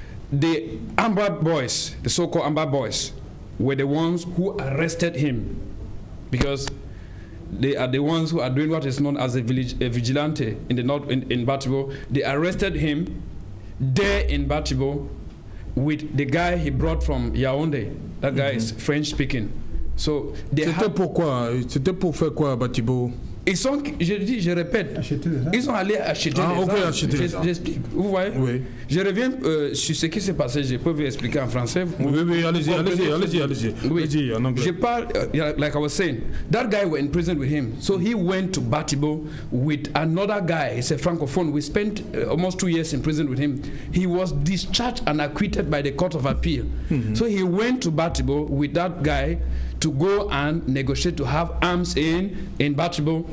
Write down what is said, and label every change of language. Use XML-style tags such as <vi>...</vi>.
<en>The Amba boys, the so-called Amba boys, were the ones who arrested him, because they are the ones who are doing what is known as a vigilante in the north in Batibo. They arrested him there in Batibo with the guy he brought from Yaoundé. That guy is French speaking. So</en> <fr>c'était pourquoi? C'était pour faire quoi à Batibo? Ils sont, je répète, ils sont allés acheter des armes. J'explique. Vous voyez? Oui. Je reviens sur ce qui s'est passé. Je peux vous expliquer en français. Oui, allez-y. Oui. En anglais. Je parle,</fr> <en>like I was saying, that guy were in prison with him. So he went to Batibo with another guy. He's a francophone. We spent almost 2 years in prison with him. He was discharged and acquitted by the Court of Appeal. So he went to Batibo with that guy to go and negotiate to have arms in Batibo.</en>